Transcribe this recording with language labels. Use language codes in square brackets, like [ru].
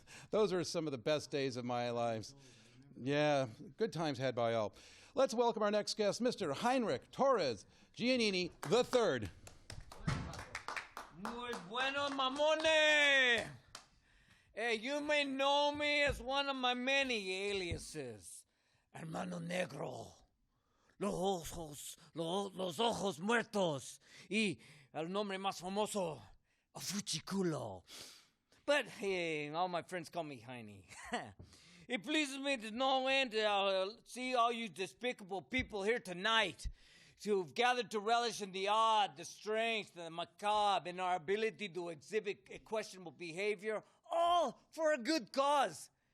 [en] Those are some of the best days of my lives. Yeah, good times had by all. Let's welcome our next guest, Mr. Heinrich Torres Giannini III. [es] Muy buenos, mamones! [en] Hey, you may know me as one of my many aliases. [es] hermano negro, los ojos muertos, y el nombre más famoso, a fuchiculo. [en] But hey, all my friends call me Heine. It pleases me to no end to see all you despicable people here tonight, who've gathered to relish in the odd, the strange, the macabre, and our ability to exhibit questionable behavior, all for a good cause.